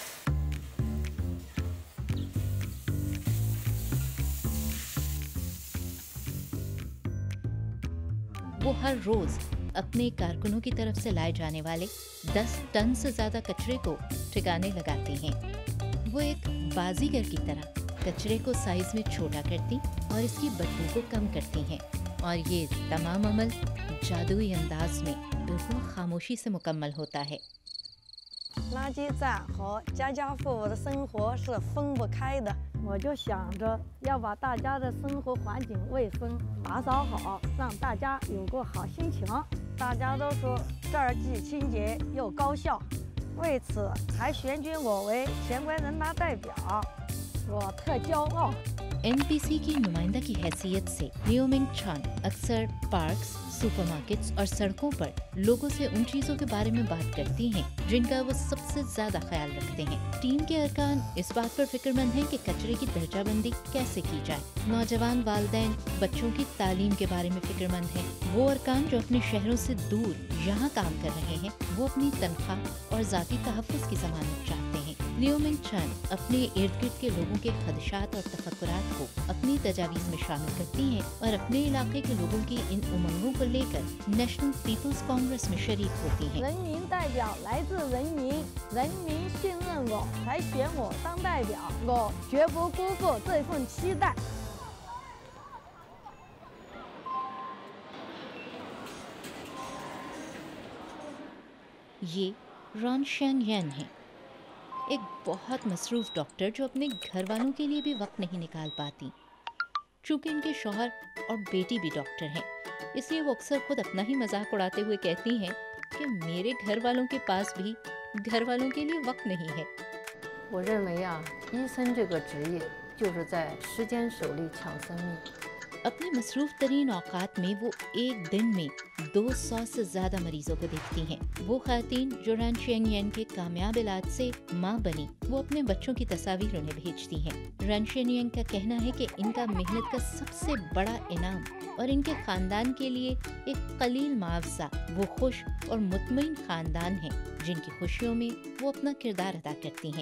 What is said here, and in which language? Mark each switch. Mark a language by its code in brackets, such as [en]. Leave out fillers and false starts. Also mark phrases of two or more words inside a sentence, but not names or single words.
[ur] وہ ہر روز اپنے کارکنوں کی طرف سے لائے جانے والے 10 ٹن سے زیادہ کچرے کو ٹھکانے لگاتے ہیں. وہ ایک بازیگر کی طرح کچرے کو سائز میں چھوٹا کرتی اور اس کی بدبو کو کم کرتی ہیں اور یہ تمام عمل جادوئی انداز میں بالکل خاموشی سے مکمل ہوتا ہے. [zh] 垃圾站和家家户户的生活是分不开的。我就想着要把大家的生活环境卫生打扫好，让大家有个好心情。大家都说这儿既清洁又高效，为此还选举我为全国人大代表，我特骄傲。 [ur] NPC کی نمائندہ کی حیثیت سے لیومنگ چون اکثر [en] parks, supermarkets [ur] اور سڑکوں پر لوگوں سے ان چیزوں کے بارے میں بات کرتی ہیں جن کا وہ سب سے زیادہ خیال رکھتے ہیں. ٹیم کے ارکان اس بات پر فکرمند ہیں کہ کچرے کی درجہ بندی کیسے کی جائے. نوجوان والدین بچوں کی تعلیم کے بارے میں فکرمند ہیں. وہ ارکان جو اپنے شہروں سے دور یہاں کام کر رہے ہیں وہ اپنی تنخواہ اور ذاتی تحفظ کی ضمانت چاہتے ہیں. لیومنگ چون اپنے ارد گرد کے لوگوں کے خدشات اور تفکرات کو اپنی تجاویز میں شامل کرتی ہیں اور اپنے علاقے کے لوگوں کی ان امنگوں کو لے کر نیشنل پیپلز کانگریس میں شریک ہوتی ہیں. [zh] 人民代表来自人民，人民信任我才选我当代表，我绝不辜负这份期待。 [ur] یہ رون شینگ ین ہیں، ایک بہت مصروف ڈاکٹر جو اپنے گھر والوں کے لیے بھی وقت نہیں نکال پاتی. چونکہ ان کے شوہر اور بیٹی بھی ڈاکٹر ہیں، اس لیے وہ اکثر خود اپنا ہی مذاق اڑاتے ہوئے کہتی ہیں کہ میرے گھر والوں کے پاس بھی گھر والوں کے لیے وقت نہیں ہے. [zh] 我认为啊，医生这个职业就是在时间手里抢生命。 [ur] اپنی مصروف ترین اوقات میں وہ ایک دن میں 200 سے زیادہ مریضوں کو دیکھتی ہیں. وہ خواتین جو رون شینگ ین کے کامیاب علاج سے ماں بنی، وہ اپنے بچوں کی تصویر انہیں بھیجتی ہیں. رون شینگ ین کا کہنا ہے کہ ان کا محنت کا سب سے بڑا انعام اور ان کے خاندان کے لیے ایک قلیل معاوضہ وہ خوش اور مطمئن خاندان ہیں جن کی خوشیوں میں وہ اپنا کردار ادا کرتی ہیں.